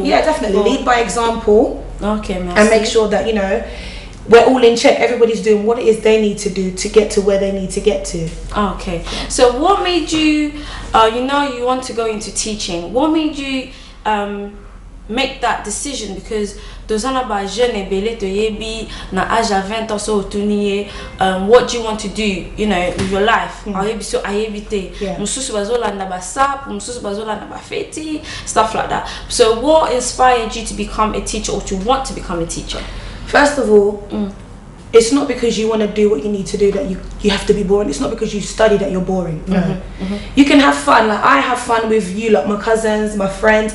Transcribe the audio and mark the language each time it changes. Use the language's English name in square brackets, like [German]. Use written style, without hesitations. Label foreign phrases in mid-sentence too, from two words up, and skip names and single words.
[English] Yeah, definitely. Lead by example. Okay, merci. And make sure that, you know, we're all in check. Everybody's doing what it is they need to do to get to where they need to get to. Okay. So what made you, you know, you want to go into teaching. What made you make that decision? [Lingala] Because dozana ba jeune belé to yebi na age [French] à 20 ans [Lingala] so tuniye, [English] what do you want to do, you know, with your life? [Lingala] Ayebi so ayebite. Mususu bazola na ba sap, mususu bazola na ba feti, [English] stuff like that. So what inspired you to become a teacher, or to want to become a teacher? First of all, it's not because you want to do what you need to do that you have to be boring. It's not because you study that you're boring. No. You can have fun. Like, I have fun with you, like my cousins, my friends.